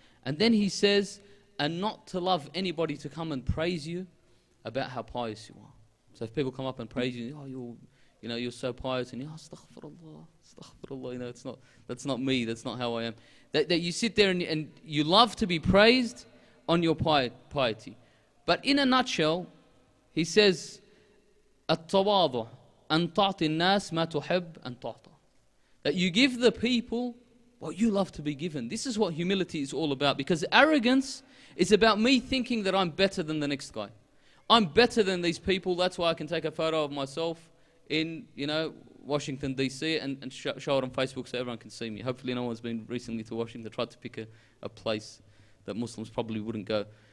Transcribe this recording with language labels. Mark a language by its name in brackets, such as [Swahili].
[English] And then he says, and not to love anybody to come and praise you about how pious you are. So if people come up and praise you, oh, you're so pious, and astaghfirullah, astaghfirullah, that's not me, that's not how I am. That you sit there and you love to be praised on your piety. But in a nutshell, he says, [Arabic] التواضع أن تعطي الناس ما تحب أن تعطى. [English] That you give the people what you love to be given. This is what humility is all about, because arrogance is about me thinking that I'm better than the next guy. I'm better than these people, that's why I can take a photo of myself in, Washington, D.C. and show it on Facebook so everyone can see me. Hopefully no one's been recently to Washington, tried to pick a place that Muslims probably wouldn't go.